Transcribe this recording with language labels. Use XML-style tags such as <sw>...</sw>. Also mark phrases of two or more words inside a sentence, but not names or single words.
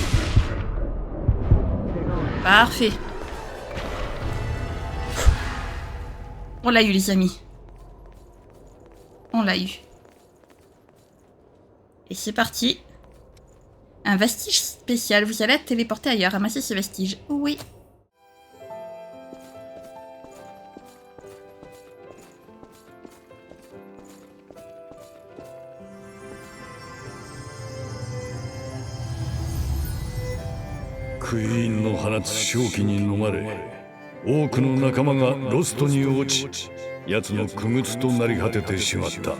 <fr>Parfait. On l'a eu, les amis. On l'a eu. Et c'est parti. Un vestige spécial. Vous allez être téléporté ailleurs. Ramasser ce vestige. Oui.</fr> <ja>クイーンの放つ正気に飲まれ、多くの仲間がロストに落ち、奴の傀儡となり果ててしまった。</ja>